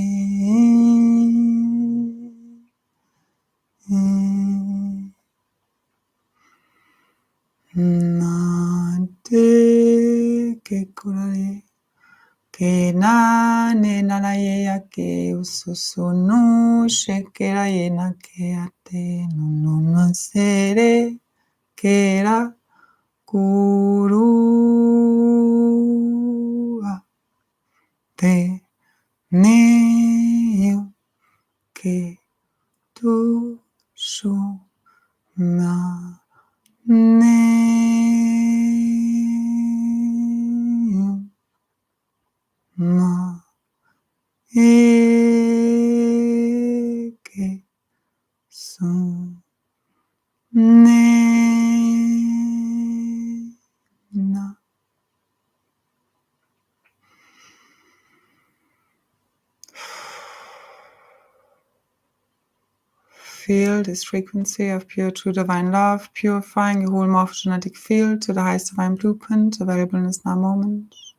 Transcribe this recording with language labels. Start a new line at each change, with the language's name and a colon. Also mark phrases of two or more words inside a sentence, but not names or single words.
English: Na te ke kurare. Ke na ne nanaye ya ke ususu no shekera ye na ke ate no no no sere kera kurua te ne yu ke tu shu na ne yu ma eke su ne na. Feel this frequency of pure, true divine love, purifying your whole morphogenetic field to the highest divine blueprint available in this now moment.